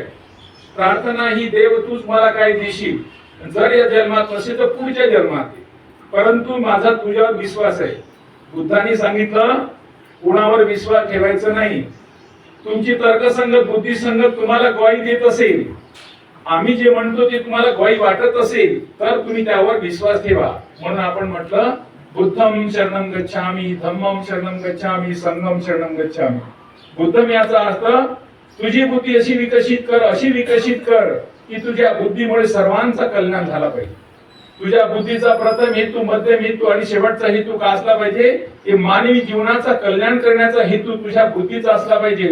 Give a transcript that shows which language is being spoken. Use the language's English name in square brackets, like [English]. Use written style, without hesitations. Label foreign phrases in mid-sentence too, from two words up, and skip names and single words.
[Marathi] प्रार्थना ही देव तूच मला काय देशील, जर या जन्मात नसेल तर पुढच्या जन्मात, परंतु माझा तुझ्यावर विश्वास आहे. बुद्धांनी सांगितलं कुणावर विश्वास ठेवायचा नाही. तुमची तर्कसंगत बुद्धिसंगत तुम्हाला ग्वाही देत असेल, आम्ही जे म्हणतो ते तुम्हाला ग्वाही वाटत असेल तर तुम्ही त्यावर विश्वास ठेवा. म्हणून आपण म्हटलं [Pali] बुद्धम शरणम गच्छामि, धम्मम शरणम गच्छामि, संघम शरणम गच्छामि. [Marathi] बुद्धम याचा अर्थ तुझी बुद्धी अशी विकसित कर, अशी विकसित कर की तुझ्या बुद्धीमुळे सर्वांचा कल्याण झाला पाहिजे. तुझ्या बुद्धीचा प्रथम हेतू, मध्यम हेतू आणि शेवटचा हेतू का असला पाहिजे? हे मानवी जीवनाचा कल्याण करण्याचा हेतू तुझ्या बुद्धीचा असला पाहिजे.